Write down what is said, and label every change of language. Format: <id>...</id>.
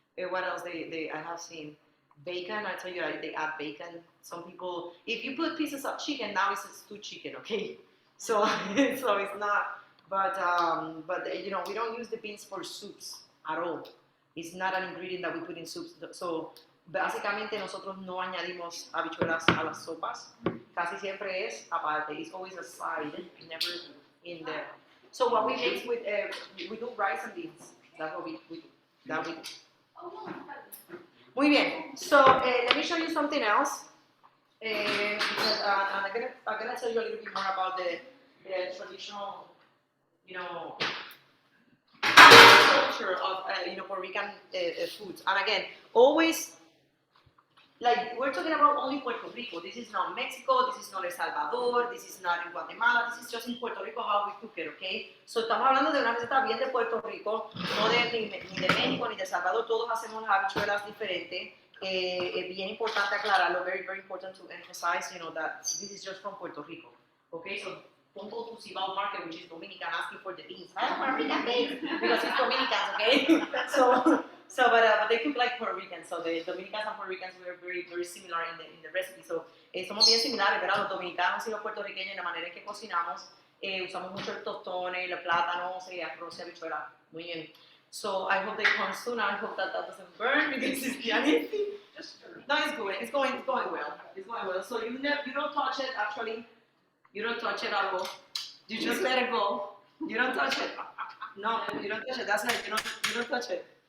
<en>What else I have seen? Bacon, I tell you, they add bacon. Some people, if you put pieces of chicken, now it's stewed chicken, okay? So, so it's not, but you know, we don't use the beans for soups at all. It's not an ingredient that we put in soups.</en> <es>So, básicamente nosotros no añadimos habichuelas a las sopas. Casi siempre es aparte.</es> <en>It's always a side, never in there. So what we mix with, we do rice and beans. That's what we do. That we do.</en> <es>Muy bien.</es> <en>So let me show you something else. Because I'm gonna tell you a little bit more about the traditional, you know, culture of you know, Puerto Rican foods. And again, always, like, we're talking about only Puerto Rico. This is not Mexico, this is not El Salvador, this is not in Guatemala, this is just in Puerto Rico how we cook it, okay?</en> <es>So estamos hablando de una receta bien de Puerto Rico, no de, ni de México ni de El Salvador, todos hacemos habichuelas diferentes. Bien importante aclararlo,</es> <en>very, very important to emphasize, you know, that this is just from Puerto Rico, okay? So don't go to Cibao Market, which is Dominican, asking for the beans. I don't want Rican beans, because it's Dominicans, okay? So, but they cook like Puerto Ricans. So the Dominicans and Puerto Ricans were very, very similar in the recipe.</en> <es>So somos bien similares, ¿verdad? Los dominicanos y los puertorriqueños en la manera en que cocinamos. Usamos mucho el tostón, el plátano, arroz y habichuela. Muy bien.</es> <en>So I hope they come soon. I hope that doesn't burn because it's Dianisi. No, it's going well. It's going well. So you don't touch it. Actually, you don't touch it at all. You just let it go. You don't touch it. No, you don't touch it. That's right. You don't touch it.</en>